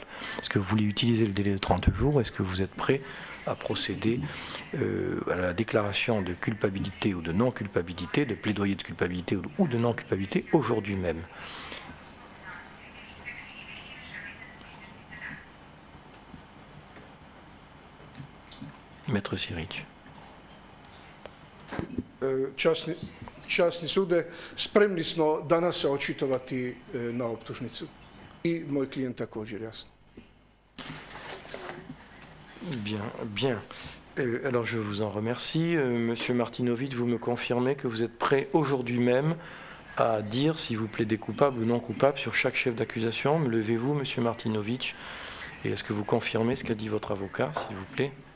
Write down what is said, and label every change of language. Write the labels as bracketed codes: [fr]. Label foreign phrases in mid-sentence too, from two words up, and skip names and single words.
[fr] Est-ce que vous voulez utiliser le délai de 30 jours ou est-ce que vous êtes prêt à procéder à la déclaration de culpabilité ou de non-culpabilité, de plaidoyer de culpabilité ou de non-culpabilité aujourd'hui même? Maître Siric. [hr] Časni sude, spremni smo danas se očitovati na optužnicu. I moj klijent također, jasno. [fr] Bien, bien. Alors je vous en remercie. Monsieur Martinovic, vous me confirmez que vous êtes prêt aujourd'hui même à dire si vous plaidez coupable ou non coupable sur chaque chef d'accusation? Me levez-vous, Monsieur Martinovic, et est-ce que vous confirmez ce qu'a dit votre avocat, s'il vous plaît?